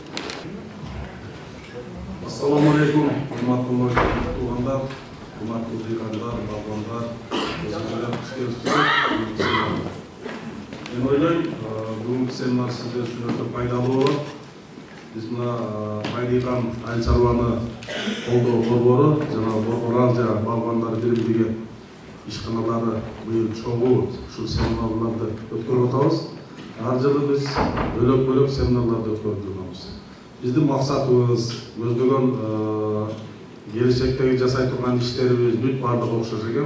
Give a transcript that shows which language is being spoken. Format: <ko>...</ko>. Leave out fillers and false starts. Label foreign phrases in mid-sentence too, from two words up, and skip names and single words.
<kk>Ассаламалейкум, құрметті туғандар, құрметті диқандар, бағбандар, өзіңіздер қош келіпсіздер. Мен ойлаймын, бүгінгі семинар сіздер үшін өте пайдалы болады.</kk> <ky>Біз мына Байбеқан айыл</ky> <kk>шаруаны қолдау</kk> <ky>борборы, жаңағы Борбор Азия бағбандар бірігідегі ишканалары биыл чоңу ушул семинарларды өткөрүп атабыз. Ар жылы біз бөлөк-бөлөк семинарларды өткөрүп жүрөбүз. Биздин максатыбыз көздөгөн келечектеги жасай турган иштерибиз бүт баардыгы окшош экен.</ky>